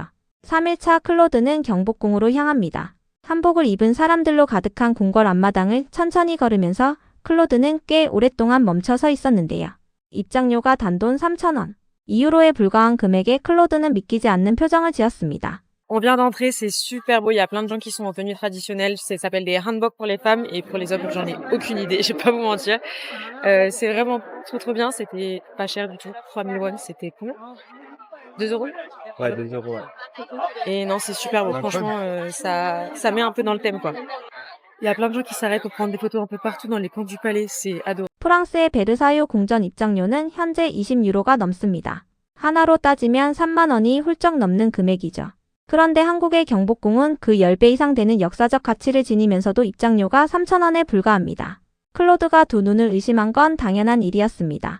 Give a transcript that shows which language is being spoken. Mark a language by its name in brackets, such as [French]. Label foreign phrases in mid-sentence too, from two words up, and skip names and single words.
[Korean] 3일차 클로드는 경복궁으로 향합니다. 한복을 입은 사람들로 가득한 궁궐 앞마당을 천천히 걸으면서 클로드는 꽤 오랫동안 멈춰 서 있었는데요. 입장료가 단돈 3,000원. 2유로에 불과한 금액에 클로드는 믿기지 않는 표정을 지었습니다. [French] On vient d'entrer, c'est super beau. Il y a plein de gens qui sont en tenue traditionnelle. Ça s'appelle des hanbok pour les femmes et pour les hommes, j'en ai aucune idée. Je vais pas vous mentir. C'est vraiment trop bien. C'était pas cher du tout. 3000 won, c'était combien? 2 euros? Ouais, 2 euros, ouais. Et non, c'est super beau. Franchement, ça met un peu dans le thème, quoi. Il y a plein de gens qui s'arrêtent pour prendre des photos un peu partout dans les coins du palais. C'est adorable. [Korean] 프랑스의 베르사유 궁전 입장료는 현재 20유로가 넘습니다. 하나로 따지면 3만 원이 훌쩍 넘는 금액이죠. 그런데 한국의 경복궁은 그 10배 이상 되는 역사적 가치를 지니면서도 입장료가 3,000원에 불과합니다. 클로드가 두 눈을 의심한 건 당연한 일이었습니다.